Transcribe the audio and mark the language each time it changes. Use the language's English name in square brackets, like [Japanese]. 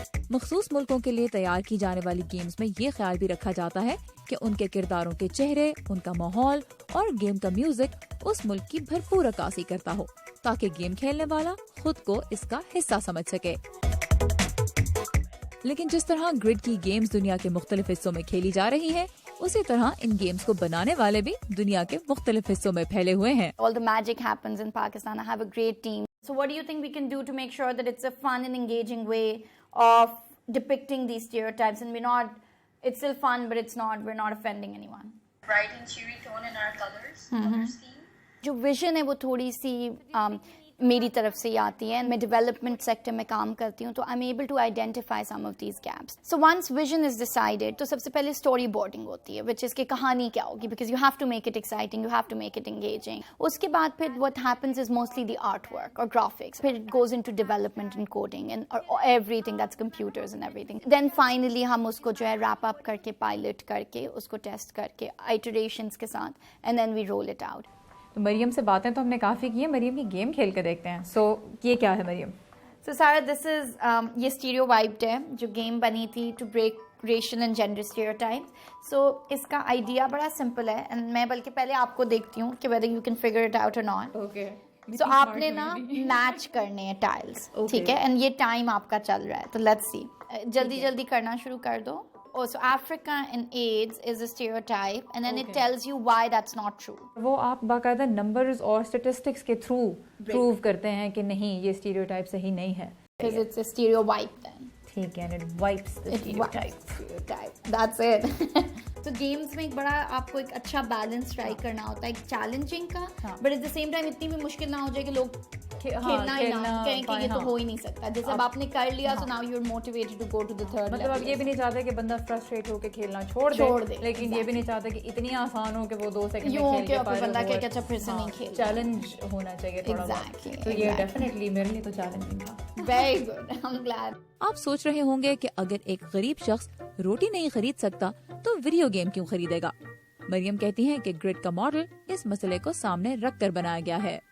[Urdu] مخصوص ملکوں کے لیے تیار کی جانے والی گیمز میں یہ خیال بھی رکھا جاتا ہے کہ ان کے کرداروں کے چہرے, ان کا ماحول اور گیم کا میوزک اس ملک کی بھرپور عکاسی کرتا ہو تاکہ گیم کھیلنے والا خود کو اس کا حصہ سمجھ سکے. لیکن جس طرح گریڈ کی گیمز دنیا کے مختلف حصوں میں کھیلی جا رہی ہیں اسی طرح ان گیمز کو بنانے والے بھی دنیا کے مختلف حصوں میں پھیلے ہوئے ہیں. [English] All the magic happens in Pakistan. I have a great team. So what do you think we can do to make sure that it's a fun and engaging way of depicting these stereotypes and it's still fun but we're not offending anyone. Bright and cheery tone in our colors, color scheme. [Urdu] جو vision ہے وہ تھوڑی سی میری طرف سے آتی ہے. میں ڈیولپمنٹ سیکٹر میں کام کرتی ہوں تو [English] I am able to identify some of these gaps. So once vision is decided [Urdu] تو سب سے پہلے اسٹوری بورڈنگ ہوتی ہے [English] which is [Urdu] کہ کہانی کیا ہوگی [English] Because you have to make it exciting, you have to make it engaging. [Urdu] اس کے بعد پھر [English] What happens is mostly the art work اور graphics, پھر it goes into development and coding and everything that's computers and everything. [Urdu] Then finally ہم اس کو جو ہے wrap up کر کے پائلٹ کر کے اس کو ٹیسٹ کر کے آئٹریشنس کے ساتھ [English] And then we roll it out. [Urdu] تو مریم سے باتیں تو ہم نے کافی کی ہیں, مریم کی گیم کھیل کے دیکھتے ہیں. سو یہ کیا ہے مریم؟ [English] so سارا this is [Urdu] یہ اسٹیریو وائپڈ ہے جو گیم بنی تھی [English] To break racial and gender stereotypes. [Urdu] سو اس کا آئیڈیا بڑا سمپل ہے اینڈ میں بلکہ پہلے آپ کو دیکھتی ہوں کہ [English] Whether you can figure it out or not. Okay. [Urdu] So آپ نے نا میچ کرنے ہیں ٹائلس, ٹھیک ہے, اینڈ یہ ٹائم آپ کا چل رہا ہے, تو لیٹس سی, جلدی جلدی کرنا شروع کر دو. [English] So Africa and AIDS is a stereotype, and then it tells you why that's not true. [Urdu] وہ آپ باقاعدہ نمبرز اور اسٹیٹسٹکس کے تھرو پروو کرتے ہیں کہ نہیں یہ اسٹیریوٹائپ صحیح نہیں ہے. [English] Because it's a stereotype then. [Urdu] ٹھیک ہے, [English] and it wipes the stereotype. That's it. [Urdu] تو گیمز میں ایک بڑا آپ کو ایک اچھا بیلنس ٹرائی کرنا ہوتا ہے, ایک چیلنجنگ کا, but at the same time اتنی بھی مشکل نہ ہو جائے کہ لوگ کھیلنا ہی نہ کہیں کہ یہ تو ہو ہی نہیں سکتا. جیسے اب آپ نے کر لیا, [English] so now you're motivated to go to the third level. [Urdu] مطلب اب یہ بھی نہیں چاہتے کہ بندہ فرسٹریٹ ہو کے کھیلنا چھوڑ دے, لیکن یہ بھی نہیں چاہتے کہ اتنی آسان ہو کہ وہ 2 سیکنڈ میں کھیل کے پائے. بندہ کہ اچھا پھر سے نہیں کھیل, چیلنج ہونا چاہیے تھوڑا بہت. تو یہ ڈیفینیٹلی میرے لیے تو چیلنجنگ تھا. [English] Very good, I'm glad. [Urdu] آپ سوچ رہے ہوں گے کہ اگر ایک غریب شخص روٹی نہیں خرید سکتا تو ویڈیو گیم کیوں خریدے گا؟ مریم کہتی ہیں کہ گرڈ کا ماڈل اس مسئلے کو سامنے رکھ کر بنایا گیا ہے.